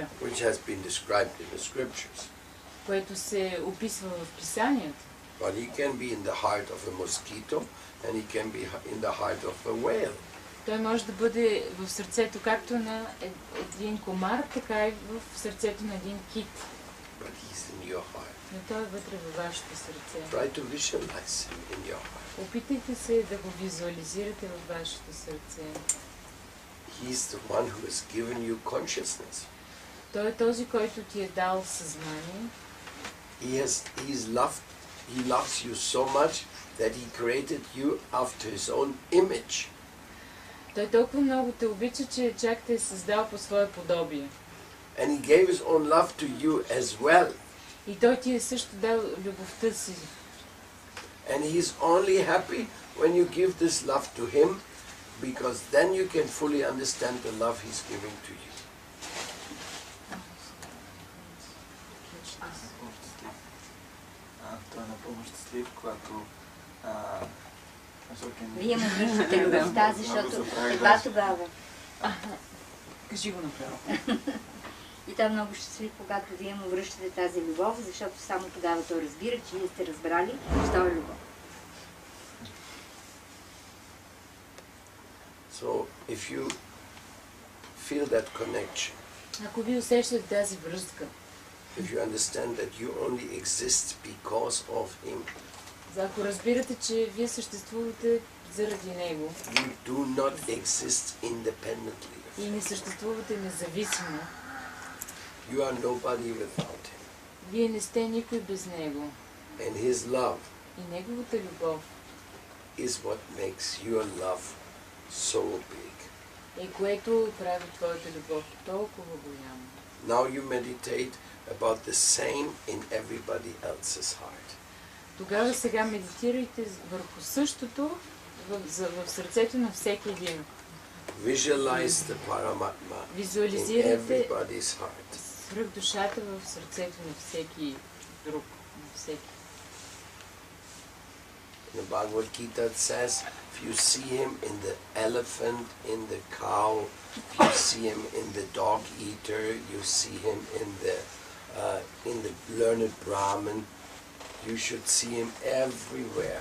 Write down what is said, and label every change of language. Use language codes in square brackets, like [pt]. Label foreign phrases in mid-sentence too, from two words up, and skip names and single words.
[en] which has been described in the scriptures. [bg] което се описва в писанията. [en] But he can be in the heart of a mosquito and he can be in the heart of a whale. [bg] Той може да бъде в сърцето както на един комар, така и в сърцето на един кит. [en] But he's in your heart. [bg] Но той е вътре във вашето сърце. [en] Try to visualize him in your heart. [bg] Опитайте се да го визуализирате във вашето сърце. [en] He's the one who has given you consciousness. [bg] Той е този, който ти е дал съзнание. [en] He loves you so much that he created you after his own image. [bg] Той толкова много те обича, че чак те е създал по свое подобие. [en] And he gave his own love to you as well. [bg] И той ти е също дал любовта си. [en] And he's only happy when you give this love to him, because then you can fully understand the love he's giving to you. [bg] Той е напълно щастлив, когато вие му връщате любовта, защото едва тогава. Кажи го направо. И той е много щастлив, когато вие му връщате тази любов, защото само тогава той разбира, че вие сте разбрали, що е любов. [en] So if you feel that connection, [bg] Ако ви усещате тази връзка, [en] if you understand that you only exist because of him, [bg] ако разбирате, че вие съществувате заради него [en] you do not exist independently. [bg] и не съществувате независимо, [en] You are nobody without him. [bg] вие не сте никой без него. [en] And his love [bg] И неговата любов [en] is what makes your love so big. [bg] е което прави твоята любов толкова голяма. [en] Now you meditate about the same in everybody else's heart. [bg] Тогава сега медитирайте върху същото в сърцето на всеки един. [en] Visualize the Paramatma in [bg] Визуализирайте [en] everybody's heart. [bg] свръх душата в сърцето на всеки друг, на всеки. [en] In the Bhagavad Gita it says, if you see him in the elephant, in the cow, if you see him in the dog eater, you see him in the learned Brahmin, you should see him everywhere.